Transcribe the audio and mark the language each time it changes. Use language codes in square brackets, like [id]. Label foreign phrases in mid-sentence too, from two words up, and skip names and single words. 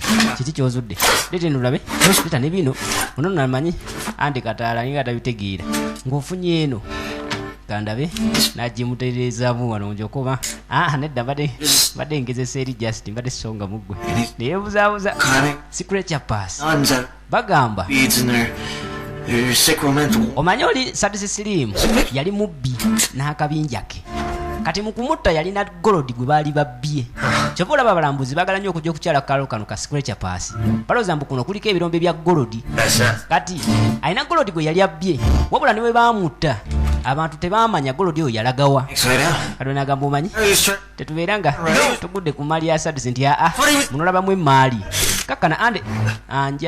[lg] Kiki kyozudde? Leeta ndulabe. Leeta ne bino. Ono namanyi. Andi kataala nga tabitegeera. Ng'ofunye eno. Kandabe. N'agimutereezaamu wano njokoba. Nedda badde ngezesa eri just mbadde songa muggwe. Neebuzaabuza. Secret pass. Bagamba. Omanyi oli Saddusi Slim yali mubbi n'akabinja ke. Kati mu kumutta yalina golodi gwe baali babbye. Kyova olaba abalambuzi baagala nnyo okujja okukyala kalo kano ka scratch pass. Balowooza mbu kuno kuliko ebirombe bya golodi. Kati alina golodi gwe yali abbye. Wabula ne bwe baamutta abantu tebaamanya golodi oyo yalagawa. Kati n'agamba omanyi tetubeera nga tugudde ku maali ya Saddusi nti muno olabamu emaali. Kakkana ande anja.